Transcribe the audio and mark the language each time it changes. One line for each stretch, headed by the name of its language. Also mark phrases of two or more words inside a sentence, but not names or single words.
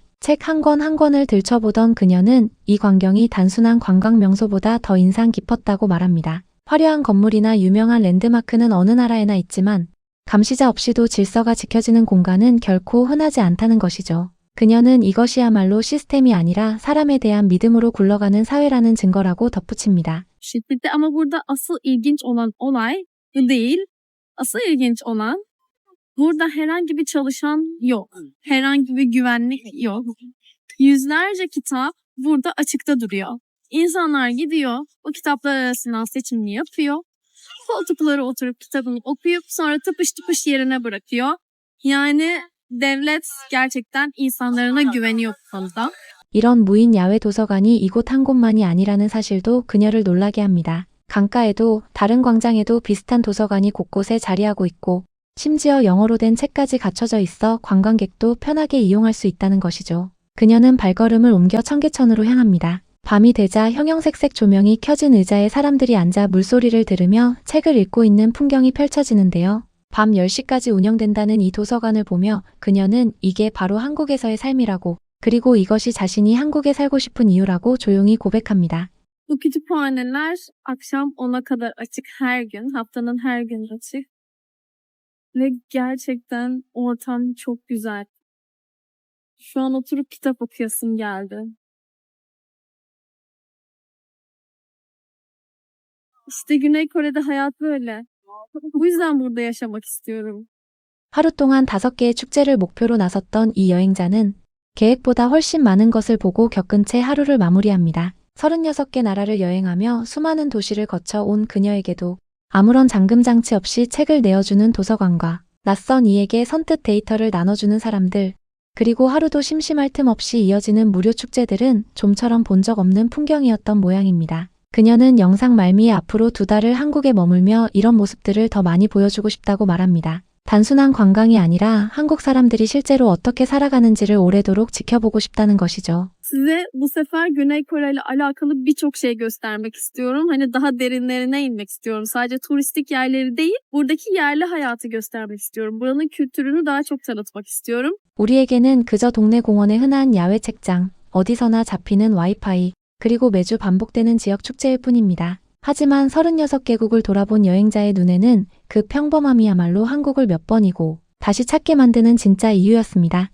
Korean: 책 한 권 한 권을 들춰보던 그녀는 이 광경이 단순한 관광 명소보다 더 인상 깊었다고 말합니다. 화려한 건물이나 유명한 랜드마크는 어느 나라에나 있지만 감시자 없이도 질서가 지켜지는 공간은 결코 흔하지 않다는 것이죠. 그녀는 이것이야말로 시스템이 아니라 사람에 대한 믿음으로 굴러가는 사회라는 증거라고 덧붙입니다.
Turkish: Şiddeti ama burada asıl ilginç olan olay bu değil. Asıl ilginç olan burada herhangi bir çalışan yok. Herhangi bir güvenlik yok. Yüzlerce kitap burada açıkta duruyor. İnsanlar gidiyor, o kitaplar arasından seçimini yapıyor. Koltuklara oturup kitabını okuyup sonra tıpış tıpış yerine bırakıyor. Yani devlet gerçekten insanlarına güveniyor bu konuda.
Korean: 이런 무인 야외 도서관이 이곳 한 곳만이 아니라는 사실도 그녀를 놀라게 합니다. 강가에도 다른 광장에도 비슷한 도서관이 곳곳에 자리하고 있고 심지어 영어로 된 책까지 갖춰져 있어 관광객도 편하게 이용할 수 있다는 것이죠. 그녀는 발걸음을 옮겨 청계천으로 향합니다. 밤이 되자 형형색색 조명이 켜진 의자에 사람들이 앉아 물소리를 들으며 책을 읽고 있는 풍경이 펼쳐지는데요. 밤 10시까지 운영된다는 이 도서관을 보며 그녀는 이게 바로 한국에서의 삶이라고 그리고 이것이 자신이 한국에 살고 싶은 이유라고 조용히 고백합니다.
Turkish: Bu kütüphaneler akşam 10'a kadar açık her gün, haftanın her gün açık. Ve gerçekten ortam çok güzel. Şu an oturup kitap okuyasım geldi. İşte Güney Kore'de hayat böyle. Bu yüzden burada yaşamak istiyorum.
Korean: 하루 동안 5개의 축제를 목표로 나섰던 이 여행자는 계획보다 훨씬 많은 것을 보고 겪은 채 하루를 마무리합니다. 36개 나라를 여행하며 수많은 도시를 거쳐 온 그녀에게도 아무런 잠금장치 없이 책을 내어주는 도서관과 낯선 이에게 선뜻 데이터를 나눠주는 사람들, 그리고 하루도 심심할 틈 없이 이어지는 무료 축제들은 좀처럼 본 적 없는 풍경이었던 모양입니다. 그녀는 영상 말미에 앞으로 2달을 한국에 머물며 이런 모습들을 더 많이 보여주고 싶다고 말합니다. 단순한 관광이 아니라 한국 사람들이 실제로 어떻게 살아가는지를 오래도록 지켜보고 싶다는 것이죠.
Turkish: Size bu sefer Güney Kore ile alakalı birçok şey göstermek istiyorum. Hani daha derinlerine inmek istiyorum. Sadece turistik yerleri değil, buradaki yerli hayatı göstermek istiyorum. Buranın kültürünü daha çok tanıtmak istiyorum.
Korean: 우리에게는 그저 동네 공원의 흔한 야외 책장, 어디서나 잡히는 와이파이, 그리고 매주 반복되는 지역 축제일 뿐입니다. 하지만 36개국을 돌아본 여행자의 눈에는 그 평범함이야말로 한국을 몇 번이고 다시 찾게 만드는 진짜 이유였습니다.